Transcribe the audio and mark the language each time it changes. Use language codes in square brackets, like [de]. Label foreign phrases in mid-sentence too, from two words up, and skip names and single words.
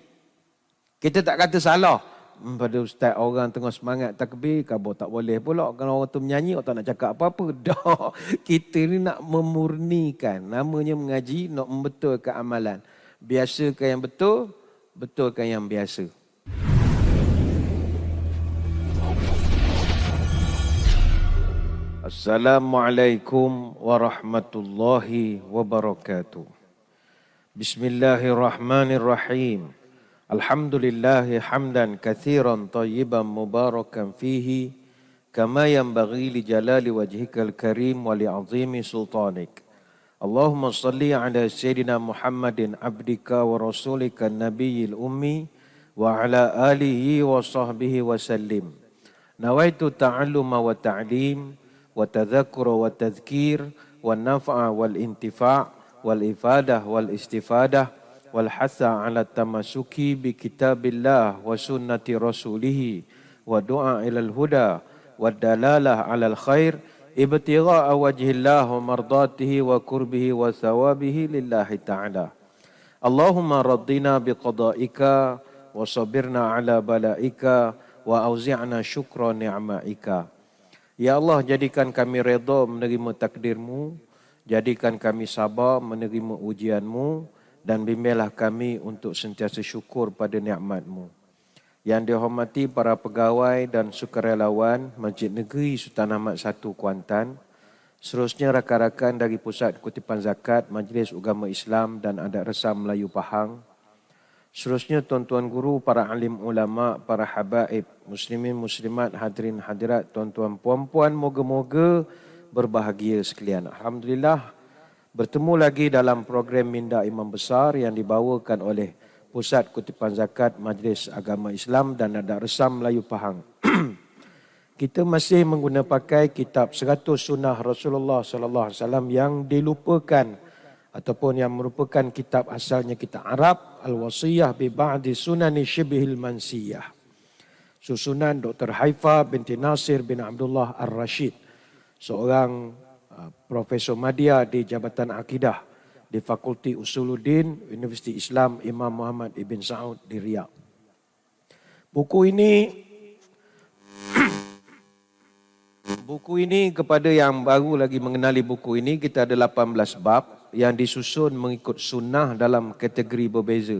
[ms] Kita tak kata salah. Pada ustaz orang tengah semangat takbir, khabar tak boleh pula. Kalau orang tu menyanyi, orang tak nak cakap apa-apa. Dah. Kita ni nak memurnikan. Namanya mengaji, nak membetulkan amalan. Biasakan yang betul, betulkan yang biasa. [ar] السلام عليكم ورحمة الله وبركاته. بسم الله الرحمن الرحيم. الحمد لله حمدا كثيرا طيبا مباركا فيه كما ينبغي لجلال وجهك الكريم ولعظيم سلطانك. اللهم صل على سيدنا محمد عبدك ورسولك النبي الأمي وعلى آله وصحبه وسلم. نويت التعلم والتعليم والتذكر والتذكير والنفع والانتفاع والإفادة والاستفادة والحث على التمسك بكتاب الله وسنة رسوله والدعاء إلى الهدى والدلالة على الخير ابتغاء وجه الله ومرضاته وقربه وثوابه لله تعالى. اللهم رضنا بقضائك وصبرنا على بلائك وأوزعنا شكر نعمائك. [ms] Ya Allah, jadikan kami redha menerima takdir-Mu, jadikan kami sabar menerima ujian-Mu, dan bimbinglah kami untuk sentiasa syukur pada nikmat-Mu. Yang dihormati para pegawai dan sukarelawan Masjid Negeri Sultan Ahmad I Kuantan, seterusnya rakan-rakan dari Pusat Kutipan Zakat Majlis Agama Islam dan Adat Resam Melayu Pahang, seterusnya tuan-tuan guru, para alim ulama, para habaib, muslimin, muslimat, hadirin, hadirat, tuan-tuan, puan-puan, moga-moga berbahagia sekalian. Alhamdulillah, bertemu lagi dalam program Minda Imam Besar yang dibawakan oleh Pusat Kutipan Zakat Majlis Agama Islam dan Adat Resam Melayu Pahang. Kita masih menggunakan pakai kitab 100 Sunnah Rasulullah [ar] صلى الله عليه وسلم [ms] yang dilupakan ataupun yang merupakan kitab asalnya kitab Arab, Al-Wasiyah bi ba'di sunani syibhil mansiyah. Susunan Dr. Haifa binti Nasir bin Abdullah Ar-Rashid, seorang Profesor Madya di Jabatan Akidah di Fakulti Usuluddin Universiti Islam Imam Muhammad Ibn Saud di Riyadh. Buku ini kepada yang baru lagi mengenali buku ini, kita ada 18 bab yang disusun mengikut sunnah dalam kategori berbeza.